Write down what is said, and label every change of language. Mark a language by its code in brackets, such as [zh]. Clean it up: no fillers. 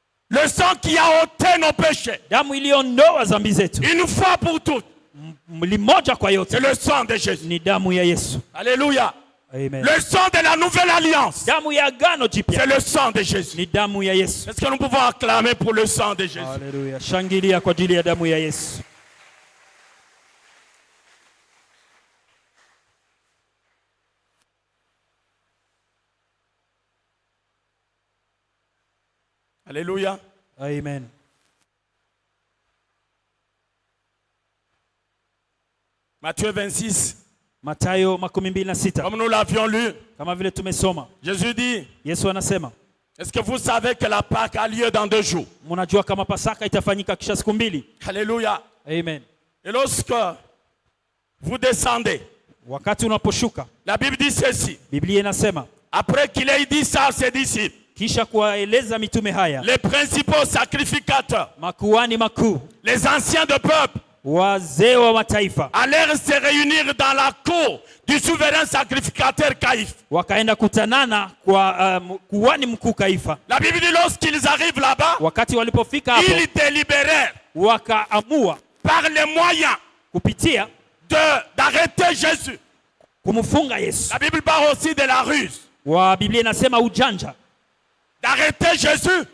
[fr] Le sang qui a ôté nos péchés. [sw] Damu iliondoa dhambi zetu [fr] Une fois pour toutes. [sw] limoja kwa yote, [fr] C'est le sang de Jésus. [sw] ni damu ya Yesu. Alléluia. Amen. [fr] Le sang de la nouvelle alliance. [sw] Damu ya agano [fr] C'est [sw] jipya [fr] le sang de Jésus. [sw] ni damu ya Yesu. [fr] Est-ce que nous pouvons acclamer pour le sang de Jésus? Haleluya. [sw] Shangilia kwa ajili ya damu ya Yesu. Alléluia. Amen. [fr] Matthieu 26. [sw] Mathayo 26. [fr] Comme nous l'avions lu, [sw] Kama vile tumesoma, [fr] Jésus dit, [sw] Yesu anasema, [fr] est-ce que vous savez que la Pâque a lieu dans 2 jours? [sw] mnajua kama Pasaka itafanyika kisha siku mbili. Alléluia. Amen. [fr] Et lorsque vous descendez, [sw] Wakati unaposhuka, [fr] la Bible dit ceci. [sw] Biblia inasema, [fr] Après qu'il ait dit ça à ses disciples, [sw] kisha kuwaeleza mitume haya, [fr] les principaux sacrificateurs, [sw] makuhani makuu, [fr] les anciens de peuple, [sw] wazee wa mataifa [fr] allèrent se réunir dans la cour du souverain sacrificateur Caïphe. [sw] wakaenda kutanana kwa kuhani mkuu Kaifa. [fr] La Bible dit lorsqu'ils arrivent là-bas, [sw] Wakati walipofika hapo, [fr] ils délibérèrent [sw] wakaamua [fr] par les moyens [sw] kupitia [fr] d'arrêter Jésus. [sw] kumfunga Yesu. [fr] La Bible parle aussi de la ruse. [sw] Wa Biblia inasema ujanja, [fr] D'arrêter Jésus